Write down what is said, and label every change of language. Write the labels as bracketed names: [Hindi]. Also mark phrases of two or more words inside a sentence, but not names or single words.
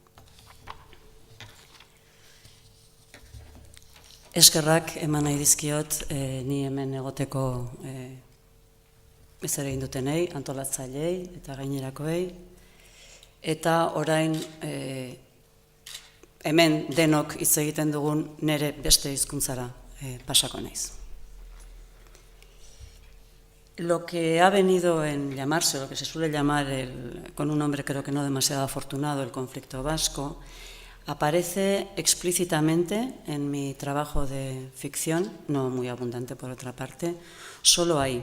[Basque] Eskerrak eman nahi dizkiot ni hemen egoteko ez ere egin dutenei, antolatzailei eta gainerakoei, eta orain hemen denok hitz egiten dugun nire beste hizkuntzara pasako naiz. [Spanish] Lo que ha venido en llamarse, lo que se suele llamar, con un nombre creo que no demasiado afortunado, el conflicto vasco, aparece explícitamente en mi trabajo de ficción, no muy abundante por otra parte, solo ahí.